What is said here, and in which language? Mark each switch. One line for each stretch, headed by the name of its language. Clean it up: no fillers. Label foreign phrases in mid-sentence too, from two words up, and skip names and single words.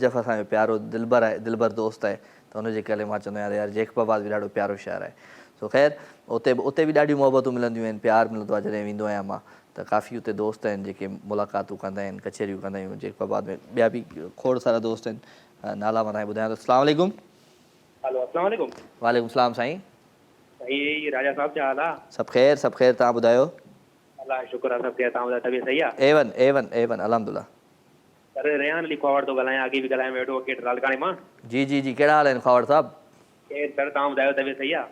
Sindhi: नजफ़ असांजो प्यारो दिलबर आहे, दिलबर दोस्त आहे, त हुनजे करे मां चवंदो आहियां यार जेकबाबाद बि ॾाढो प्यारो शहर आहे। सो ख़ैर, उते बि ॾाढियूं मोहबतूं मिलंदियूं आहिनि, प्यारु मिलंदो आहे जॾहिं वेंदो आहियां मां। त त काफ़ी उते दोस्त आहिनि जेके मुलाक़ातूं कंदा आहिनि, कचहरियूं कंदा आहियूं, जेका बाद में ॿिया बि खोड़ सारा दोस्त आहिनि। नाला मां तव्हांखे ॿुधायां थो।
Arabic: السلام عليكم. हेलो السلام عليكم. وعليكم السلام साईं।
Sindhi: साईं राजा साहब छा हाल आहे? सभु ख़ैर, तव्हां ॿुधायो? अल्लाह शुक्र आहे, सभु ख़ैर। तव्हां ॿुधायो तबियत सही आहे? एवन अल्हम्दुलिल्लाह। सर रेहान अली खवाड़ थो ॻाल्हायां, अॻे बि ॻाल्हायां एडवोकेट रालकाणे मां। जी, कहिड़ा हाल आहिनि खवाड़ साहब? सर तव्हां ॿुधायो तबियत सही आहे?